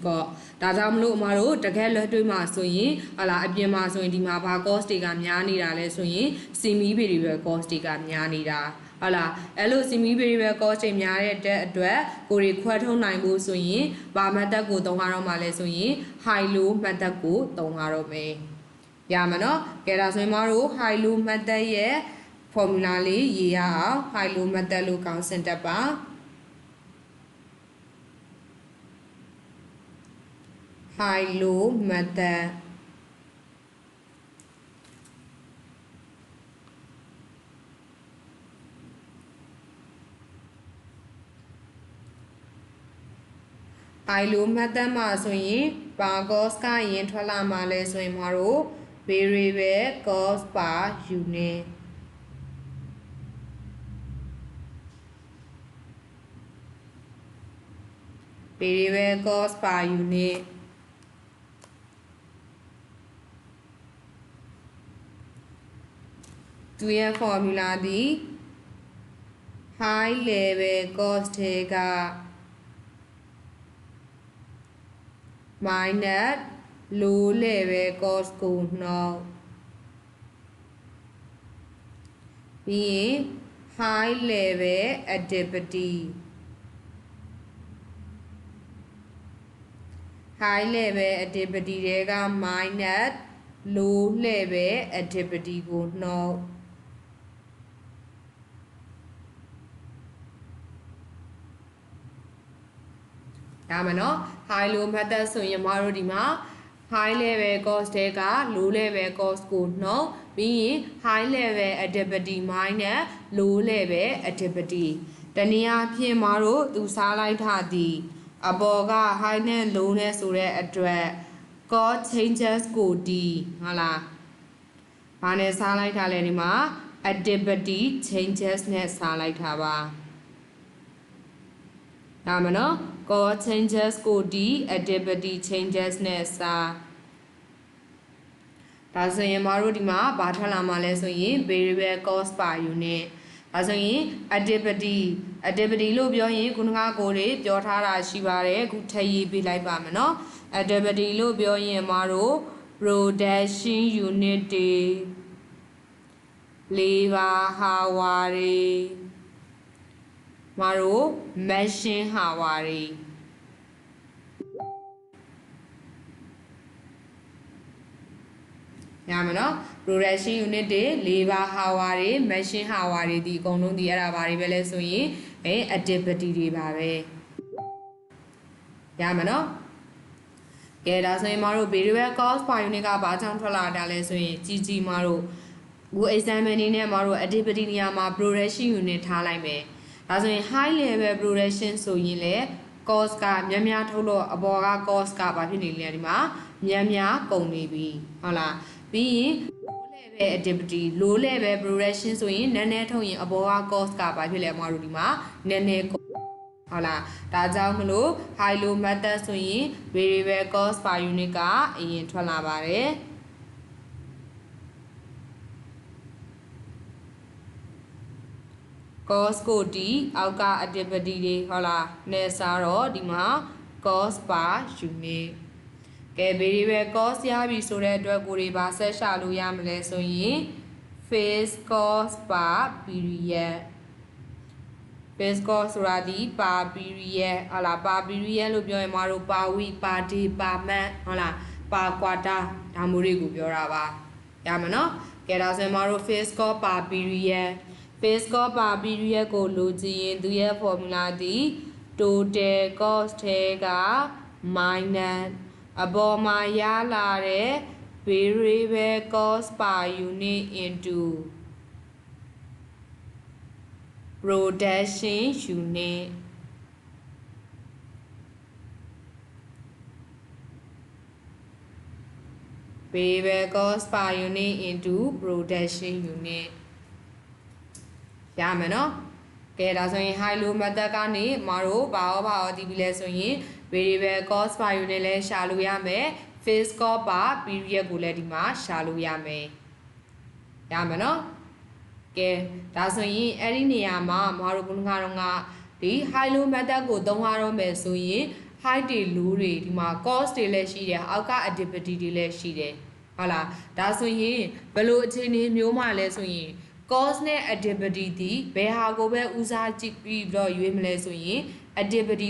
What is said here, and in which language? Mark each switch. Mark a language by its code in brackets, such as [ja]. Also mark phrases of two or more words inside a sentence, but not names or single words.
[my] cost ဒါကြောင့်မလို့အမတို့တကယ်လက်တွေ့မှာဆိုရင်ဟုတ်လားအပြင်မှာဆိုရင်ဒီမှာဘာ cost တွေကများနေတာလဲဆိုရင် [en] semi variable cost [my] တွေကများနေတာဟုတ်လားအဲ့လို [en] semi variable cost [my] တွေများတဲ့အတွက်ကိုတွေခွဲထုတ်နိုင်ဖို့ဆိုရင်ဘာ method ကိုသုံးရတော့မှလဲဆိုရင် [en] high low method [my] ကိုသုံးရတော့မယ်ရမှာနော်ကဲဒါဆိုရင်မတို့ [en] high low method [my] ရဲ့ formula လေးရေးရအောင် [en] high low method [my] လို့ခေါင်းစဉ်တက်ပါ [en] high low method high low method မှာ [my] ဆိုရင်ဘာ cost ကရင်ထွက်လာမှာလဲဆိုရင်မတို့ [en] variable cost per unit variable cost per unit [my] သူရဲ့ formula သည် [en] high level cost [my] က [en] minus low level cost [my] ကိုနှုတ် ပြီးရင် [en] high level activity high level activity [my] တွေက [en] minus low level activity [my] ကိုနှုတ် ရမယ်နော် [en] high low method [my] ဆိုရင်မတို့ဒီမှာ [en] high level cost [my] တွေက [en] low level [my] cost ကိုနှုတ်ပြီးရင် [en] high level activity minus low level activity [my] တနည်းအားဖြင့်မတို့သူစားလိုက်ထားသည်အပေါ်က high နဲ့ low နဲ့ဆိုတဲ့အတွက် [en] cost changes [my] ကိုဒီဟုတ်လားဘာနဲ့စားလိုက်ထားလဲဒီမှာ [en] activity changes [my] နဲ့စားလိုက်ထားပါ ဒါမှနော် [en] cost changes [my] ကိုဒီ [en] activity changes [my] နဲ့စားဒါဆိုရင်မတို့ဒီမှာ ဘာထွက်လာမှာလဲဆိုရင် [en] variable cost per unit [my] ဒါဆိုရင် activity လို့ပြောရင်ခုနကကိုတွေပြောထားတာရှိပါတယ်အခုထပ်ရေးပေးလိုက်ပါမယ်နော် activity လို့ပြောရင်မတို့ [en] production unit [my] တွေ [en] labor hour [my] တွေမတို့ [en] machine hour [my] တွေ ရမယ်နော် [en] production unit [my] တွေ [en] labor hour [my] တွေ [en] machine hour [my] တွေဒီအကုန်လုံးဒီအဲ့ဒါဘာတွေပဲလဲဆိုရင်activity တွေပါပဲရမယ်နော်ကဲဒါဆိုရင်မတို့ [en] variable cost per unit [my] ကဘာကြောင့်ထွက်လာတာလဲဆိုရင်ကြီးမတို့အခု example အနေနဲ့မတို့ activity နေရာမှာ [en] production unit [my] ထားလိုက်မယ်ဒါဆိုရင် [en] high level production [my] ဆိုရင်လေ cost ကများထုတ်လို့အပေါ်က cost ကဘာဖြစ်နေလဲဒီမှာများကုန်နေပြီဟုတ်လားပြီးရင် [en] low level activity low level production [my] ဆိုရင်နည်းနည်းထုတ်ရင်အပေါ်က cost ကဘာဖြစ်လဲမတို့ဒီမှာနည်းနည်းကုန်ဟုတ်လားဒါကြောင့်မလို့ [en] high low method [my] ဆိုရင် [en] variable cost per unit [my] ကအရင်ထွက်လာပါတယ် cost ကိုဒီအောက်က activity တွေဟုတ်လားနဲ့စားတော့ဒီမှာ [en] cost per unit [my] ကဲ [en] variable cost [my] ရပြီဆိုတဲ့အတွက်ကိုတွေပါ ဆက်ရှာလို့ရမလဲဆိုရင် [en] fixed cost per period fixed cost [my] ဆိုတာဒီ [en] per period [my] ဟုတ်လား per period လို့ပြောရင်မတို့ [en] per week per day per month [my] ဟုတ်လား [en] per quarter [my] ဒါမျိုးတွေကိုပြောတာပါရမယ်နော်ကဲဒါဆိုရင်မတို့ [en] fixed cost per period fixed cost per period [my] ကိုလိုချင်ရင်သူရဲ့ formula ဒီ [en] total cost [my] ထဲက minus အပေါ်မှာရလာတဲ့ [en] variable cost per unit into production unit variable cost per unit into production unit [my] ရမယ်နော်ကဲဒါ ဆိုရင် [en] high low method [my] ကနေမတို့ဘာရောတည်ပြီးလဲဆိုရင် [en] variable cost per unit [my] လဲရှာလို့ရမယ် [en] fixed cost per period [my] ကိုလည်းဒီမှာရှာလို့ရမယ်ရမယ်နော်ကဲဒါဆိုရင် အဲ့ဒီနေရာမှာမတို့ဘုန်းကတော့ကဒီ [en] high low method [my] ကိုသုံးရတော့မယ်ဆိုရင် high တွေ low တွေဒီမှာ cost တွေလည်းရှိတယ်အောက်က activity တွေလည်းရှိတယ်ဟုတ်လားဒါ ဆိုရင်ဘယ်လိုအခြေအနေမျိုးမှလဲဆိုရင်cost နဲ့ activity ဒီဘယ်ဟာကိုပဲဦးစားကြည့်ပြီးတော့ရွေးမလဲဆိုရင် activity